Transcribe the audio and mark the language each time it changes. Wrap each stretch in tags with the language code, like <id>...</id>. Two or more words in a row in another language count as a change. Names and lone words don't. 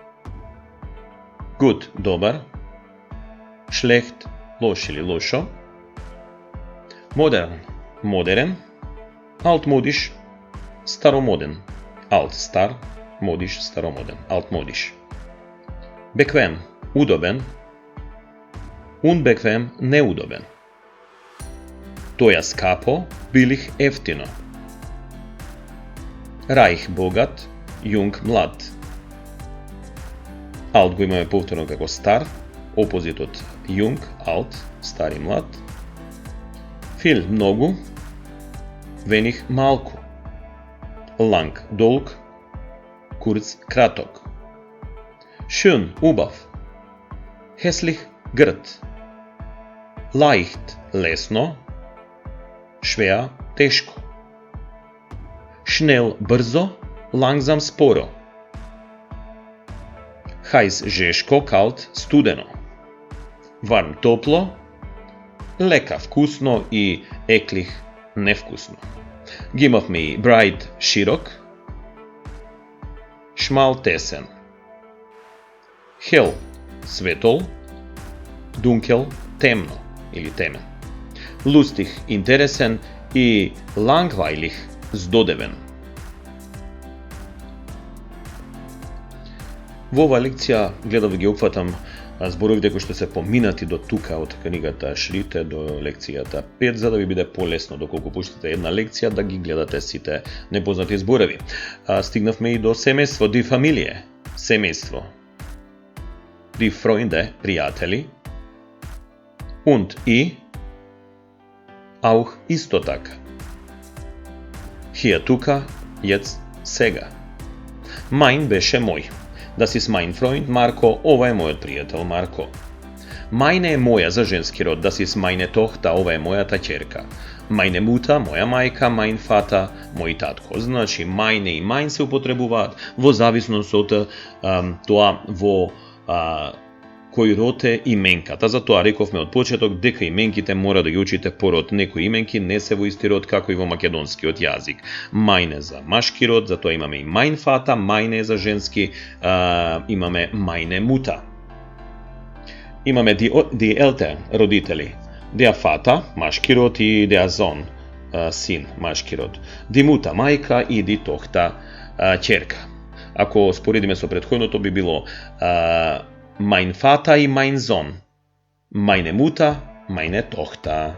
<mk>gut, добар, schlecht, лош или лошо, modern, модерен,</mk> <de>altmodisch, старомоден, alt, стар, modisch, старомоден, altmodisch, bequem, удобен, unbequem,</de> <mk>неудобен, тоа скапо, билих, ефтино, reich, богат, Jung, млад. Alt го имаме повторно како стар, опозит од Jung, alt, стар и млад. Viel, многу. Wenig, малку. Lang, долг. Kurz, краток. Schön, убав. Hässlich, грд. Leicht, лесно. Schwer, тешко. Schnell, брзо. Langsam, споро. Heiß, жешко, kalt, студено.</mk> <de>Warm,</de> <mk>топло. Лека, вкусно и eklig, невкусно. Ги имавме и bright, широк. Schmal, тесен. Hell, светол. Dunkel, темно или темен. Lustig, интересен и langweilig, здодевен. Во оваа лекција гледав да ги опфатам зборовите кои што се поминати до тука од книгата Шрите до лекцијата 5, за да ви биде полесно доколку пуштите една лекција да ги гледате сите непознати зборови. Стигнавме и до семејство,</mk> <de>die Familie, семејство. Die Freunde, пријатели.</de> <mk>Und и auch исто така. Hier, тука, jetzt, сега. Mein беше мој.</mk> <de>Das ist mein Freund Marco,</de> <mk>ова е мојот пријател Марко. Meine е моја за женски род,</mk> <de>das ist meine Tochter,</de> <mk>ова е мојата ќерка.</mk> <de>Meine Mutter,</de> <mk>моја мајка,</mk> <de>mein Vater,</de> <mk>мој татко. Значи, meine и mein се употребуваат во зависност од тоа во кој род е именката. Затоа рековме од почеток дека именките мора да ги учите по род. Некои именки не се во исти род како и во македонскиот јазик. Meine за машки род, затоа имаме и</mk> <de>mein Vater,</de> <mk>meine за женски, имаме</mk> <de>meine Mutter.</de> <mk>Имаме</mk> <de>die Eltern,</de> <mk>родители.</mk> <de>Der Vater,</de> <mk>машки род, и</mk> <de>der Sohn,</de> <mk>син, машки род.</mk> <de>die Mutter мајка и die Tochter ќерка.</de> <mk>Ако споредиме со претходното би било</mk> <de>mein Vater</de> <mk>и</mk> <de>mein Sohn. meine Mutter, meine Tochter.</de>